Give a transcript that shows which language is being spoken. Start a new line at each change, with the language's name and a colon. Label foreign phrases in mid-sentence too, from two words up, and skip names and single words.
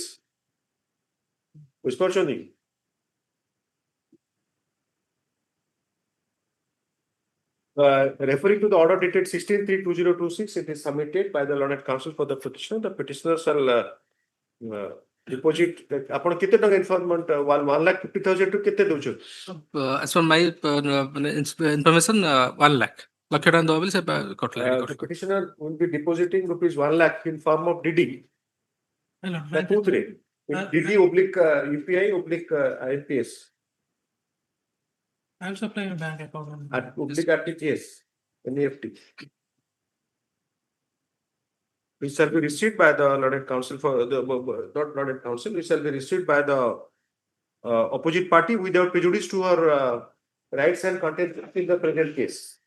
Odia: ବୁଝିପାରୁଛନ୍ତି?
English: Referring to the order dated 16/3/2026, it is submitted by the learned counsel for the petitioner. The petitioner shall deposit.
Odia: ଆପଣ କେତେ ଟଙ୍କା installment 1,50,000 to କେତେ ଦଉଛୁ?
English: As per my information, 1 lakh.
Odia: ଲକ୍ଷ ଟଙ୍କା ଦବ ବୋଲି ସେ କଟଲା.
English: The petitioner will be depositing rupees 1 lakh in form of DD. DD oblique UPI oblique IMPS. I am supplying a bank account. At oblique RTGS, NEFT. Which shall be received by the learned counsel for the not learned counsel, which shall be received by the opposite party without prejudice to her rights and content in the present case.